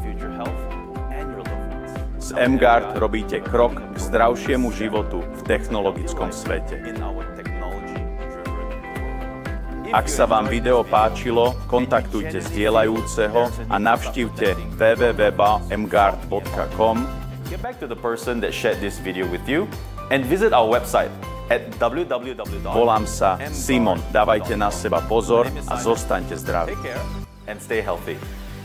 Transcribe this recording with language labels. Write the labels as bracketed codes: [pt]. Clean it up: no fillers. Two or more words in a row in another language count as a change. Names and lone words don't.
[sk] S M-Guard robíte krok k zdravšiemu životu v technologickom svete. Ak sa vám video páčilo, kontaktujte zdieľajúceho a navštívte www.mguard.com. [en] Get back to the person that shared this video with you and visit our website at www. [sk] Volám sa Simon. Dávajte na seba pozor a zostaňte zdraví. [en] Take care and stay healthy.